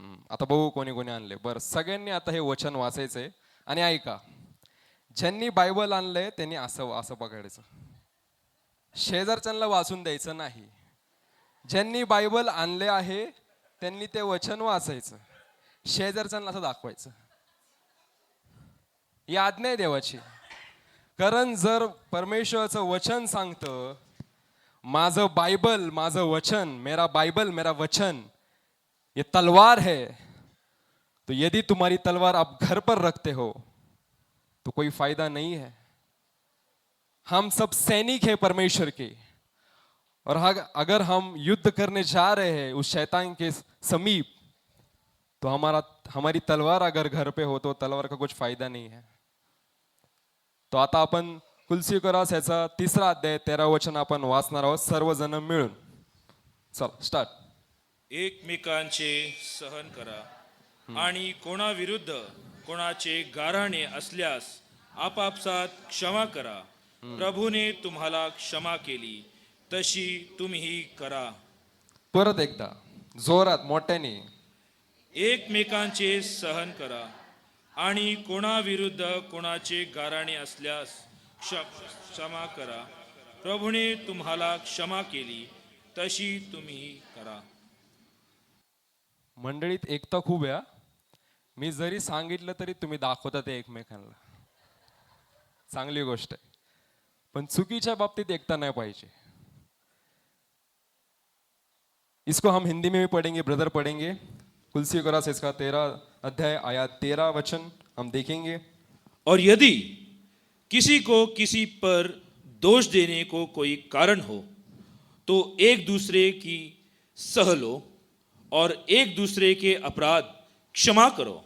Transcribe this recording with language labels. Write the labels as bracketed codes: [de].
[mr] आता बघू कोणी कोणी आणले। बरं, सगळ्यांनी आता हे वचन वाचायचंय आणि ऐका। ज्यांनी बायबल आणलंय त्यांनी असं असं पकडायचं, शेजारच्यांना वाचून द्यायचं नाही। ज्यांनी बायबल आणले आहे त्यांनी ते वचन वाचायचं, शेजारच्यांना असं दाखवायचं। ही आज्ञा आहे देवाची। कारण जर परमेश्वराचं वचन सांगतं, माझं बायबल, माझं वचन, [hi] मेरा बाइबल मेरा वचन ये तलवार है, तो यदि तुम्हारी तलवार आप घर पर रखते हो तो कोई फायदा नहीं है। हम सब सैनिक हैं परमेश्वर के, और अगर हम युद्ध करने जा रहे हैं उस शैतान के समीप, तो हमारी तलवार अगर घर पे हो तो तलवार का कुछ फायदा नहीं है। [mr] तो आता आपण कुलसीकरास याचा 3 अध्याय 13 वचन आपण वाचणार आहोत सर्वजण मिळून। चल स्टार्ट। एकमेकांचे सहन करा आणि कोणाविरुद्ध कोणाचे गाऱ्हाणे असल्यास आपापसात क्षमा करा। प्रभूने तुम्हाला क्षमा केली तशी तुम्ही करा। परत एकदा जोरात मोठ्याने। एकमेकांचे सहन करा आणि कोणाविरुद्ध कोणाचे गाऱ्हाणे असल्यास क्षमा करा। प्रभूने तुम्हाला क्षमा केली तशी तुम्ही करा। मंडळीत एकता खूप आहे। मी जरी सांगितलं तरी तुम्ही दाखवता ते एकमेकांना, चांगली गोष्ट आहे। पण चुकीच्या बाबतीत एकता नाही पाहिजे। [hi] इसको हम हिंदी में भी पढ़ेंगे, ब्रदर पढ़ेंगे। कुलसीकरास इसका 13 अध्याय आयत 13 वचन हम देखेंगे। और यदि किसी को किसी पर दोष देने को कोई कारण हो तो एक दूसरे की सह लो और एक दूसरे के अपराध क्षमा करो।